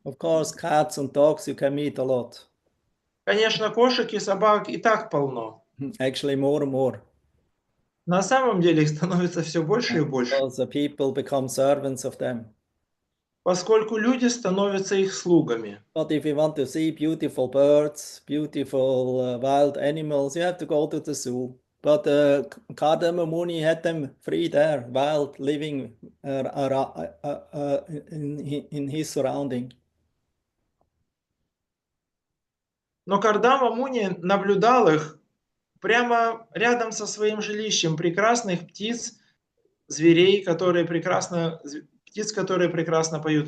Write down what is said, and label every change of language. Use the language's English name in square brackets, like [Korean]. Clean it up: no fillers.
[English] Of course, cats and dogs you can meet a lot. [Russian] Конечно, кошек и собак и так полно. [English] Actually, more and more. [Russian] На самом деле их становится все больше и больше. [English] Because the people become servants of them. [Russian] Поскольку люди становятся их слугами. [English] But if you want to see beautiful birds, beautiful wild animals, you have to go to the zoo. But Kardama Muni had them free there, wild, living in his surrounding. [Russian] Но Кардама Муни наблюдал их прямо рядом со своим жилищем, прекрасных птиц, зверей, птиц, которые прекрасно поют.